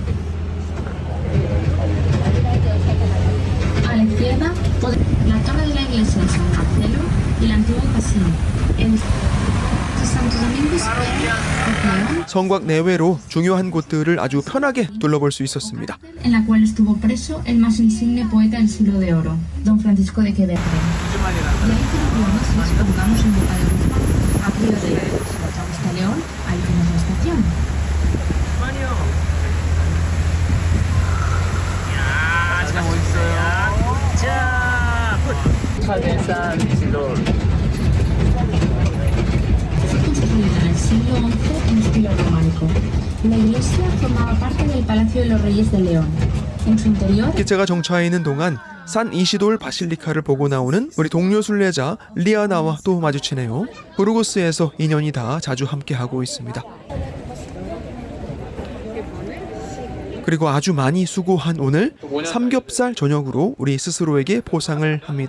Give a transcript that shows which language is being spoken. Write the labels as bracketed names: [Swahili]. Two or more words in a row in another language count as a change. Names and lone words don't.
[Spanish] A la izquierda, la torre de la iglesia de San Marcelo y el antiguo casino. El Santo Domingo Square, [Korean] 성곽 내외로 중요한 곳들을 아주 편하게 둘러볼 수 있었습니다. [Spanish] en la cual estuvo preso el más insigne poeta del siglo de oro, Don Francisco de Quevedo. Y ahí que pongamos en Boca de Guzmán, a Río de la Augusta León, ahí tenemos la estación. Fue construida en el siglo XI en estilo románico. La iglesia formaba parte del Palacio de los Reyes de León. En su interior, [Korean] 기차가 정차해 있는 동안 산 이시돌 바실리카를 보고 나오는 우리 동료 순례자 리아나와 또 마주치네요. 부르고스에서 인연이 다 자주 함께하고 있습니다. 그리고 아주 많이 수고한 오늘 삼겹살 저녁으로 우리 스스로에게 포상을 합니다.